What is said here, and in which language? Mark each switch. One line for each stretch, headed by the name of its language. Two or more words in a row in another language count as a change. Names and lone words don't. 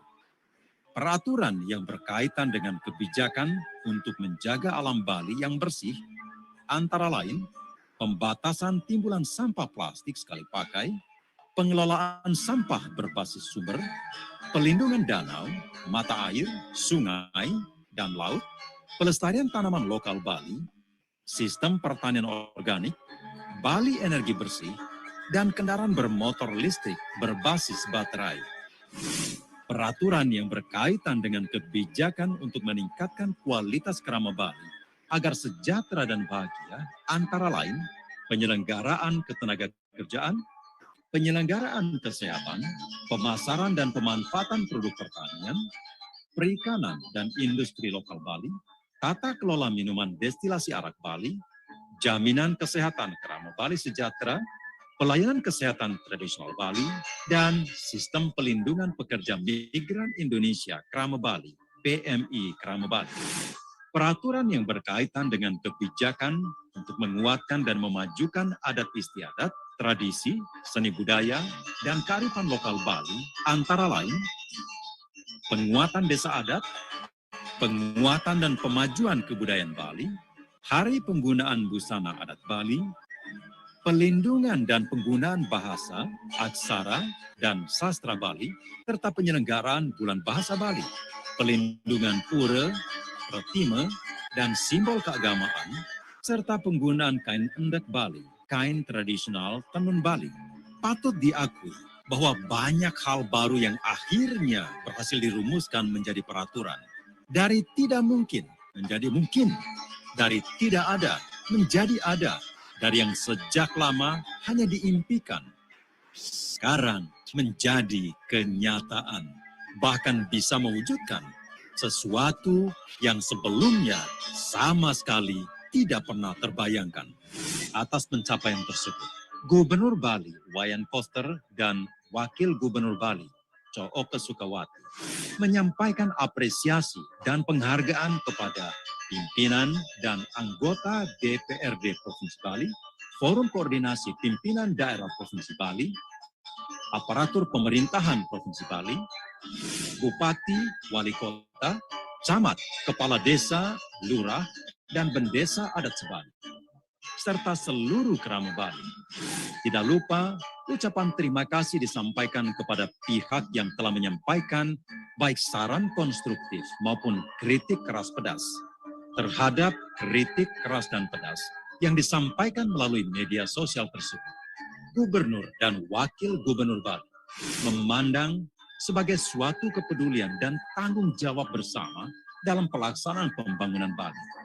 Indonesian: Peraturan yang berkaitan dengan kebijakan untuk menjaga alam Bali yang bersih antara lain pembatasan timbulan sampah plastik sekali pakai, pengelolaan sampah berbasis sumber, pelindungan danau, mata air, sungai, dan laut, pelestarian tanaman lokal Bali, sistem pertanian organik, Bali energi bersih, dan kendaraan bermotor listrik berbasis baterai. Peraturan yang berkaitan dengan kebijakan untuk meningkatkan kualitas krama Bali agar sejahtera dan bahagia, antara lain penyelenggaraan ketenagakerjaan, penyelenggaraan kesehatan, pemasaran dan pemanfaatan produk pertanian, perikanan dan industri lokal Bali, tata kelola minuman destilasi arak Bali, jaminan kesehatan krama Bali sejahtera, pelayanan kesehatan tradisional Bali, dan sistem pelindungan pekerja migran Indonesia krama Bali, PMI krama Bali. Peraturan yang berkaitan dengan kebijakan untuk menguatkan dan memajukan adat istiadat, tradisi, seni budaya, dan kearifan lokal Bali, antara lain penguatan desa adat, penguatan dan pemajuan kebudayaan Bali, hari penggunaan busana adat Bali, pelindungan dan penggunaan bahasa, aksara, dan sastra Bali, serta penyelenggaraan Bulan Bahasa Bali, pelindungan pura, pratima, dan simbol keagamaan, serta penggunaan kain endek Bali, kain tradisional tenun Bali. Patut diakui bahwa banyak hal baru yang akhirnya berhasil dirumuskan menjadi peraturan. Dari tidak mungkin menjadi mungkin, dari tidak ada menjadi ada, dari yang sejak lama hanya diimpikan, sekarang menjadi kenyataan, bahkan bisa mewujudkan sesuatu yang sebelumnya sama sekali tidak pernah terbayangkan. Atas pencapaian tersebut, Gubernur Bali Wayan Koster dan Wakil Gubernur Bali Cooke Sukawati menyampaikan apresiasi dan penghargaan kepada pimpinan dan anggota DPRD Provinsi Bali, Forum Koordinasi Pimpinan Daerah Provinsi Bali, aparatur pemerintahan Provinsi Bali, Bupati, Wali Kota, Camat, Kepala Desa, Lurah, dan Bendesa Adat Sebali, serta seluruh kerama Bali. Tidak lupa, ucapan terima kasih disampaikan kepada pihak yang telah menyampaikan baik saran konstruktif maupun kritik keras pedas. Terhadap kritik keras dan pedas yang disampaikan melalui media sosial tersebut, Gubernur dan Wakil Gubernur Bali memandang sebagai suatu kepedulian dan tanggung jawab bersama dalam pelaksanaan pembangunan Bali.